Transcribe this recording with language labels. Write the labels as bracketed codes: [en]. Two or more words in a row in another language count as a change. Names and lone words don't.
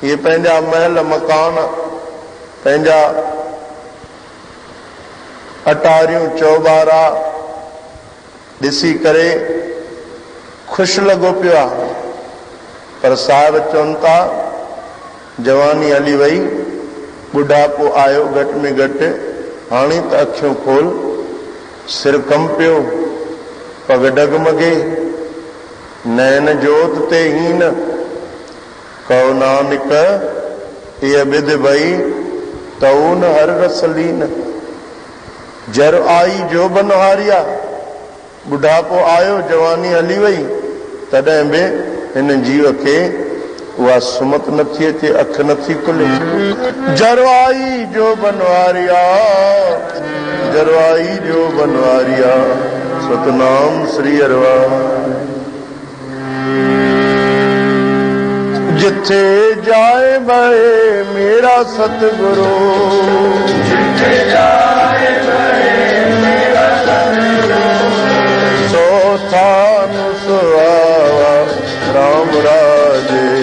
[sd] इहे पंहिंजा महल मकान, पंहिंजा अटारियूं चौबारा ॾिसी करे ख़ुशि लॻो पियो आहे, पर साहिब चवनि था जवानी हली वई, ॿुढापो आयो घटि में घटि, हाणे त अखियूं खोल। [pa] ਸਿਰ ਕੰਪਿਓ, ਪਗ ਡਗਮਗੇ, ਨੈਨ ਜੋਤ ਤੇ ਹੀਨ, ਕਹੋ ਨਾਨਕ ਇਹ ਬਿਦ ਭਈ ਤਊਨ ਹਰ ਰਸਲੀਨ। [sd] जर आई जो बनहारिया, ॿुढापो आयो, जवानी हली वई, तॾहिं बि हिन जीव खे उहा सुमत नथी अचे, अखि नथी खुले। जरवाई जो बनवारिया, जरवाई जो बनवारिया, [pa] ਸਤਨਾਮ ਸ੍ਰੀ ਅਰਵਾ। ਜਿਥੇ ਜਾਏ ਬਹੇ ਮੇਰਾ ਸਤਗੁਰੁ, ਜਿਥੇ ਜਾਏ ਬਹੇ ਮੇਰਾ ਸਤਗੁਰੁ, ਸੋ ਥਾਨ ਸੁਹਾਵਾ ਰਾਮ ਰਾਜੇ।